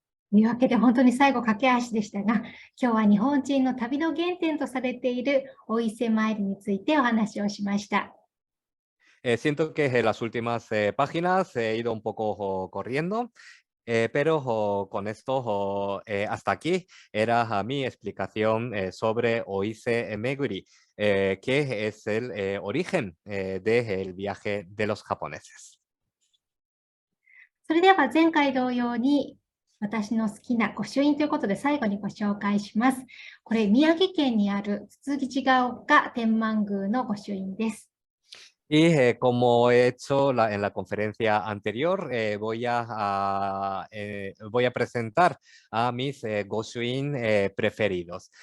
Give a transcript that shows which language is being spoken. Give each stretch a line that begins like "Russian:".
Japanese: というわけで本当に最後駆け足でしたが、今日は日本人の旅の原点とされているお伊勢参りについてお話をしました。
Spanish: Siento que en las últimas páginas he ido un poco corriendo, pero con esto hasta aquí era mi explicación sobre Oise Meguri, que es el origen del viaje de los japoneses.
Japanese: それでは前回同様に私の好きな御朱印ということで最後にご紹介します。これ宮城県にあるつつじが丘天満宮の御朱印です。
Spanish: Y como he hecho en la conferencia anterior, voy a presentar a mis Goshuin preferidos.